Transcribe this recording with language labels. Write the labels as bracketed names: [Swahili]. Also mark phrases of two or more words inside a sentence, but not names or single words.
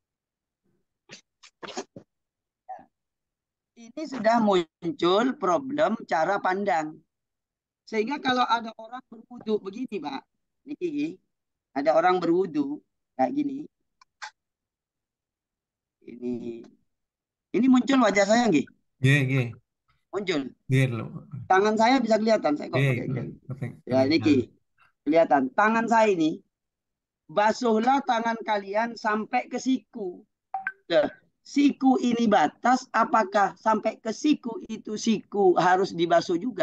[Indonesian] Ini sudah muncul problem cara pandang. Sehingga kalau ada orang berwudu begini, Pak. Niki, ada orang berwudu kayak gini. Ini Ini muncul wajah saya nggih? [Javanese] Nggih, nggih. [Indonesian] Muncul. [Javanese] Nggih lho. [Indonesian] Tangan saya bisa kelihatan. Saya kok Nggih, pakai gel. Ya, ini kelihatan. kelihatan. Tangan saya ini, basuhlah tangan kalian sampai ke siku. Nah, siku ini batas, apakah sampai ke siku itu siku harus dibasuh juga?